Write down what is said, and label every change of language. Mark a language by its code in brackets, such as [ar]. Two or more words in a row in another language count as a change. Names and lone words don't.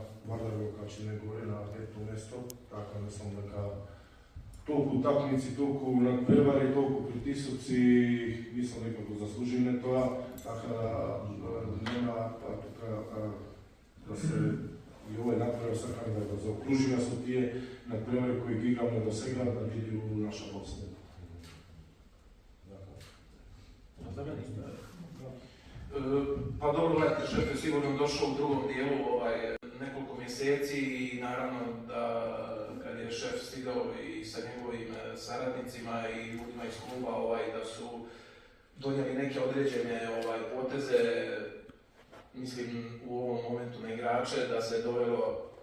[mk] Вардар го качи негоре на пето место, така мислам дека толку утакмици, толку надпревари, толку притисоци, мислам дека го заслужиме тоа, така нема тука да се и овој надпревар сакаме да го заокружиме со тие надпревари кои ги играме до сега да биде у наша подсмета. [bs] Pa dobro, gledajte, šef je sigurno došao u drugom dijelu nekoliko mjeseci i naravno da kad je šef stigao i sa njegovim saradnicima i ljudima iz kluba da su donijeli neke određene poteze, mislim u ovom momentu na igrače, da se dovelo